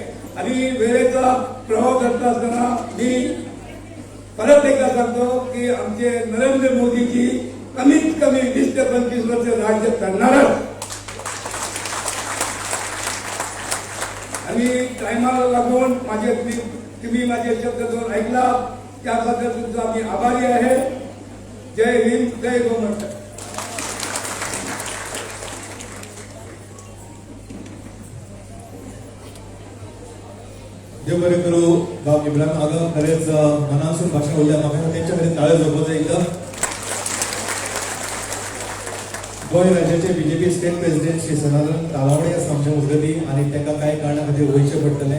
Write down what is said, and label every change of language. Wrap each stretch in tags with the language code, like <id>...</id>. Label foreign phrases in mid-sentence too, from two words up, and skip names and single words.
<mr>आणि वेळेचा प्रभाव करत असताना मी परत एकदा सांगतो की आमचे नरेंद्र मोदीजी कमीत कमी 20 ते 25 वर्ष राज्य करणारच. आणि टायमाला लागून तुम्ही माझे शब्द दोन ऐकला त्याबद्दल तुमचा मी आभारी आहे. जय हिंद, जय गोमाता.</mr> <kok>देव बरें करूं. बाब इब्राहिम आगा खरेंच मनासून भाशण उरल्या. म्हाका तेंच्या खातीर ताळे जोडपाक जाय एकदां. गोंय राज्याचे BJP</kok> <en>State President</en> <kok>श्री सनातन तालावडे आसा आमच्या मजगती आणि तांकां कांय कारणां खातीर वयचें पडटलें.</kok>